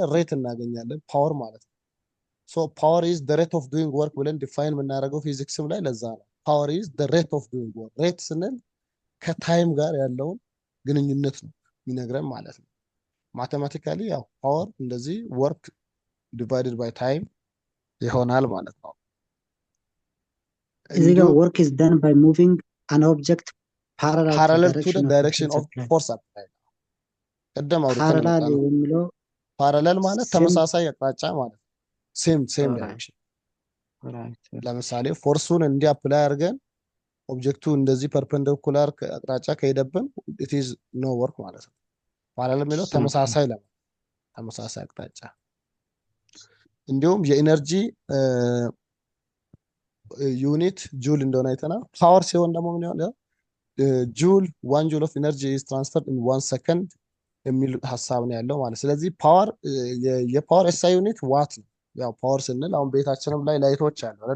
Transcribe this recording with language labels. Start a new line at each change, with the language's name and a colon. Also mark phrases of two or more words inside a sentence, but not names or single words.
Amharic: ሬት እናገኛለን፣ ፓወር ማለት ነው።
English: power is the rate of doing work
Amharic: ብለን ዲፋይን የምናደርገው ፊዚክስም ላይ ለዛ ነው።
English: power is the rate of doing work።
Amharic: ሬት ስንል ከታይም ጋር ያለውን ግንኙነት ነው የሚነግረን ማለት ነው። ማቴማቲካሊ ያው ፓወር እንደዚህ
English: work divided by time
Amharic: ይሆናል ማለት ነው። እዚህ ጋር
English: work is done by moving an object parallel to the direction of force applied። ቀደም
Amharic: parallel የሚለው ፓራለል ማለት ተመሳሳይ አቅጣጫ ማለት
English: same direction።
Amharic: ለምሳሌ ፎርሱን እንዲህ አፕላይ አድርገን ኦብጀክቱ እንደዚህ ፐርፔንዲኩላር አቅጣጫ ከሄደብን
English: it is no work
Amharic: ማለት ነው። ፓራለል የሚለው ተመሳሳይ አቅጣጫ። እንዲሁም የኢነርጂ ዩኒት ጁል እንደሆነ አይተናል። ፓወር ሲሆን ደግሞ ምን ይሆናል? ጁል
English: 1 joule of energy is transferred in 1 second
Amharic: የሚል ሀሳብ ነው ያለው ማለት። ስለዚህ ፓወር የፓወር
English: SI unit
Amharic: ዋት ነው። ያው ፓወር ስንል አሁን ቤታችንም ላይ ላይቶች አሉ አይደለ?